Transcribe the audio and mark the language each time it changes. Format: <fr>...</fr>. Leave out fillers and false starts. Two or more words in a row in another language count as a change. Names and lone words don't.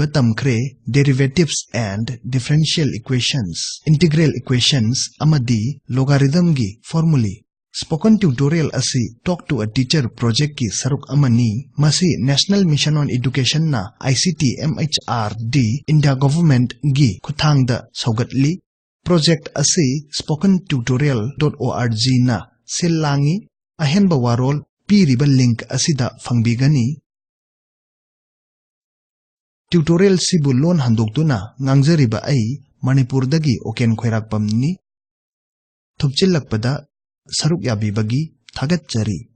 <en>tamkhre derivatives and differential equations integral equations amadi logarithm gi formulae Spoken tutorial asi Talk</en> <mni>to a Teacher project ki saruk amani masi National Mission on Education na ICT MHRD India Government gi kuthangda saugatli project asi spokentutorial.org na silangi ahenba warol piriba link asida fangbigani tutorial sibu lon handoktuna ngangjariba ai Manipur dagi oken khoirakpamni thupchilakpada saruk yabibagi thagatjari</mni>